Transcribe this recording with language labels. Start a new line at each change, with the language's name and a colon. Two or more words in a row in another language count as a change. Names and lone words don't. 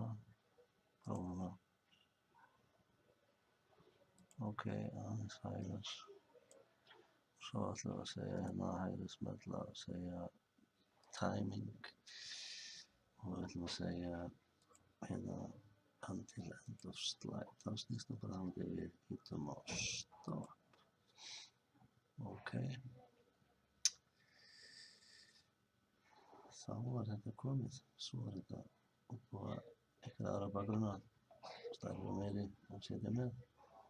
Icelandic: Prófum það. Ok, aðeins hægðar. Svo ætlum við að segja hérna hægri smella og segja timing. Og við ætlum að segja hérna
English: until end of slide.
Icelandic: Þá snýst það bara þannig við hittum á stopp. Ok. Þá er þetta komið. Svo er þetta uppbúa eitthvað aðra bakgrunna. Stærri og meiri að setja með.